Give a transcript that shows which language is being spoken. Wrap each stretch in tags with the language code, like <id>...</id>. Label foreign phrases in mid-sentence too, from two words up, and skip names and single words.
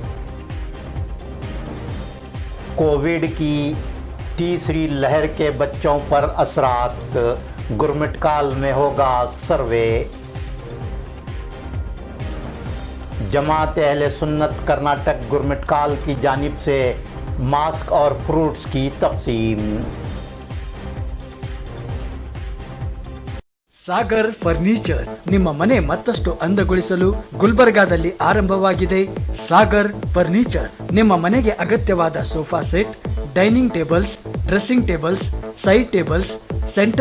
<ur>کووڈ کی تیسری لہر کے بچوں پر اثرات، گرمٹکال میں ہوگا سروے. جماعت اہل سنت کرناٹک گرمٹکال کی جانب سے ماسک اور فروٹس کی تقسیم.</ur> <kn>ಸಾಗರ್ ಫರ್ನಿಚರ್ ನಿಮ್ಮ ಮನೆ ಮತ್ತಷ್ಟು ಅಂದಗೊಳಿಸಲು ಗುಲ್ಬರ್ಗಾದಲ್ಲಿ ಆರಂಭವಾಗಿದೆ. ಸಾಗರ್ ಫರ್ನಿಚರ್ ನಿಮ್ಮ ಮನೆಗೆ ಅಗತ್ಯವಾದ ಸೋಫಾ ಸೆಟ್, ಡೈನಿಂಗ್ ಟೇಬಲ್ಸ್, ಡ್ರೆಸ್ಸಿಂಗ್ ಟೇಬಲ್ಸ್, ಸೈಡ್ ಟೇಬಲ್ಸ್, ಸೆಂಟರ್</kn>